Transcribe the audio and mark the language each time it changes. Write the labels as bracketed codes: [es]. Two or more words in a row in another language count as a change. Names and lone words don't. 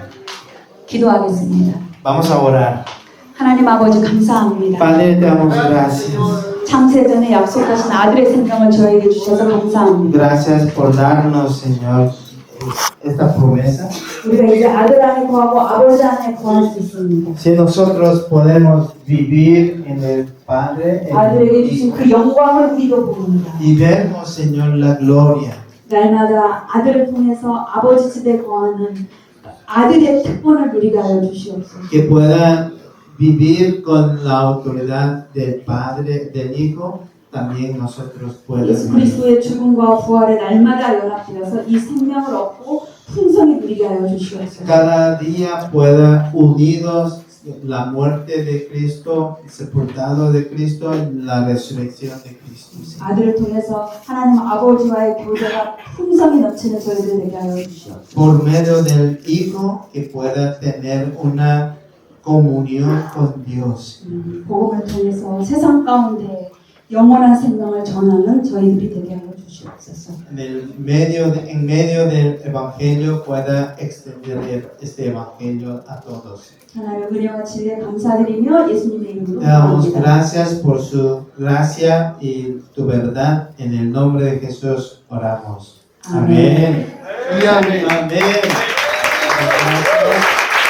[ko] 기도하겠습니다. [es] Vamos a orar. [ko] 하나님 아버지 감사합니다. [es] Padre, te damos gracias. [ko] 창세전에 약속하신 아들의 생명을 저에게 주셔서 감사합니다. [es] Gracias por darnos, Señor, esta promesa. [ko] 우리가 이제 아들 안에 거하고 아버지 안에 거할 수 있습니다. [es] Si nosotros podemos vivir en el Padre [ko] 아들에게 주신 그 영광을 우리도 봅니다. [es] y vemos, Señor, la gloria. [ko] 날마다 아들을 통해서 아버지 집에 거하는 아들의 특권을 누리게 하여 주시옵소서. [es] Que puedan vivir con la autoridad del Padre, del Hijo, también nosotros [ko] 예수 [es] podemos vivir. [ko] 그리스도의 죽음과 부활에 날마다 연합되어서 이 생명을 얻고 풍성히 누리게 하여 주시옵소서. [es] Cada día pueda unidos la muerte de Cristo, sepultado de Cristo, y la resurrección de Cristo. [ko] 아들을 통해서 하나님 아버지와의 교제가 풍성히 넘치는 저희들 되게 하여 주시옵소서. [es] Por medio del Hijo, que pueda tener una comunión con Dios. [ko] 복음을 통해서 세상 가운데 영원한 생명을 전하는 저희들이 되게 하여 주시옵소서. [es] En medio del Evangelio pueda extender este Evangelio a todos. [ko] 하나님의 은혜와 진리에 감사드리며 예수님의 이름으로 [es] Te damos [ko] 기도합니다. [es] gracias por su gracia y tu verdad. En el nombre de Jesús oramos. Amén. Amén. Amén. Amén.